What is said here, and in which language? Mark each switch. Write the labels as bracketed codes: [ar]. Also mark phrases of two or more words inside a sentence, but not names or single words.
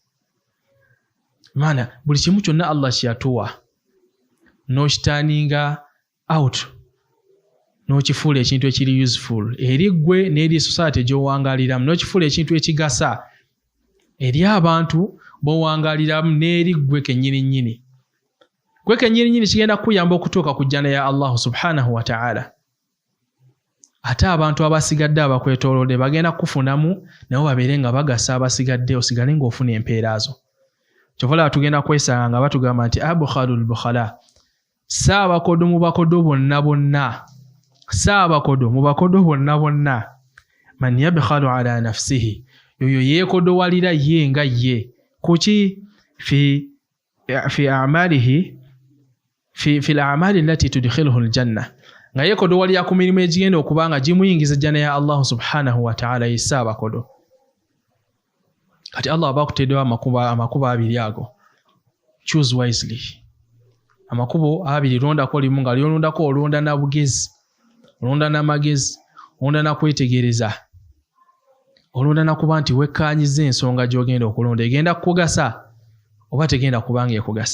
[lg] Maana buli kimu kyonna Allah kyeyatuwa n'okitaaninga out, n'okifuula ekintu ekiri useful eri ggwe n'eri society gy'owangaaliramu, n'okifuula ekintu ekigasa eri abantu b'owangaaliramu n'eri ggwe kennyini. Gwe kennyini kigenda kukuyamba okutuuka ku jjana ya Allah [ar] سبحانه وتعالى. [lg] Ate abantu abasigadde abakwetoolodde bagenda kufunamu nabo babeere nga bagasa abasigadde, osigale ng'ofuna empeera zo. Kyovala tugenda kwesanga nga batugamba nti [ar] أبخل البخلاء, [lg] saabakodo mu bakodo bonna bonna, saabakodo mu bakodo bonna bonna, [ar] من يبخل على نفسه, [lg] yoyo yeekodowalira ye nga ye kuki [ar] في أعماله في الأعمال التي تدخله الجنة, [lg] nga yeekodowalira ku mirimu egigenda okuba nga gimuyingiza jjana ya Allah [ar] سبحانه وتعالى. [lg] Yesaabakodo kati Allah aba akuteeddewo amakubo abiri ago. [en] Choose wisely. [lg] Amakubo abiri londako limu, nga lyolondako olonda na bugezi, olonda n'amagezi, olonda na kwetegereza, olonda na kuba nti wekkaanyiza ensonga gy'ogenda okulonda egenda kukugasa oba tegenda kubanga ekugasa.